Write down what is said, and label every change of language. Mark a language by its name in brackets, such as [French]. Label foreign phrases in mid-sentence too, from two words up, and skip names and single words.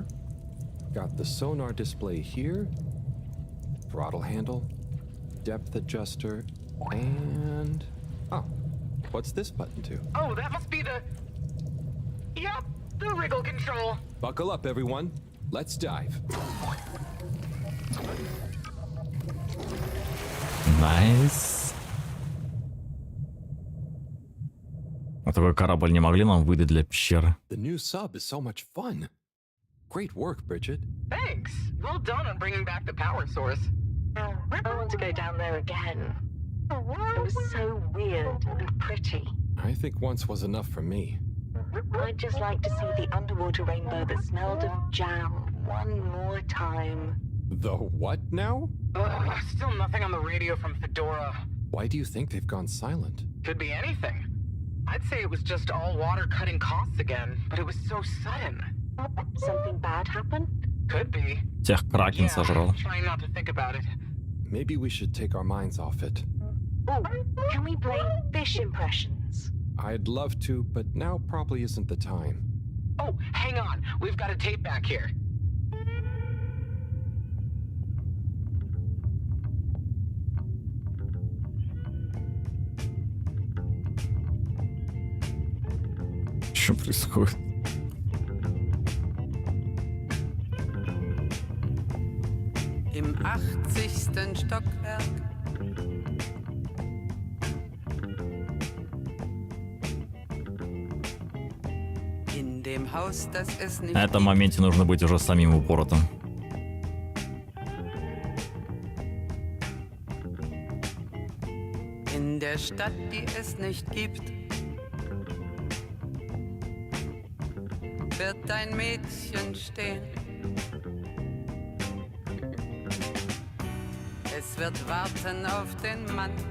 [English] Got the sonar display here. Throttle handle. Depth adjuster. And... oh, what's this button do? Oh, that must be the... Yep, the wriggle control. Buckle up, everyone. Let's dive. [Russian] Найс. А такой корабль не могли нам выдать для пещеры? [English] The new sub is so much fun. Great work, Bridget. Thanks. Well done on bringing back the power source. I want to go down there again. It was so weird and pretty. I think once was enough for me. I'd just like to see the underwater rainbow that smelled of jam one more time. The what now? Still nothing on the radio from Fedora. Why do you think they've gone silent? Could be anything. I'd say it was just all water cutting costs again, but it was so sudden. Something bad happened? Could be. [Russian] Тех Кракен сожрал. [English] Trying not to think about it. Maybe we should take our minds off it. Oh, can we play fish impressions? I'd love to, but now probably isn't the time. Oh, hang on. We've got a tape back here. [Russian] Что происходит? [German] Im 80. Stockwerk. In dem Haus, das es nicht [Russian] На этом моменте нужно быть уже самим упоротым. [German] in der Stadt, die es nicht gibt, wird ein Mädchen stehen. Es wird warten auf den Mann.